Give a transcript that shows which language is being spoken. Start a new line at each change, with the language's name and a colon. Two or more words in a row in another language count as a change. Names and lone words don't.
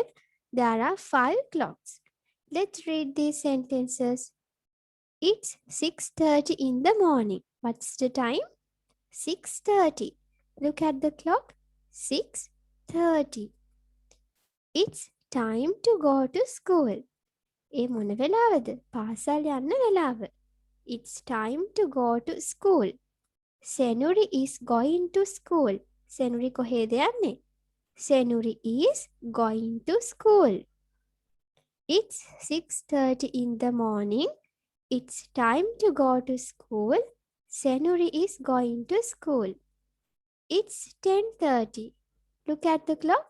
English: There are 5 clocks. Let's read these sentences. It's 6:30 in the morning. What's the time? 6:30. Look at the clock. 6:30. It's time to go to school.
Sinhala: ඒ මොන වෙලාවද? පාසල් යන්න වෙලාව.
English: It's time to go to school. Senuri is going to school.
Sinhala: Senuri කොහෙද යන්නේ?
English: Senuri is going to school. It's 6:30 in the morning. It's time to go to school. Senuri is going to school. It's 10:30. Look at the clock.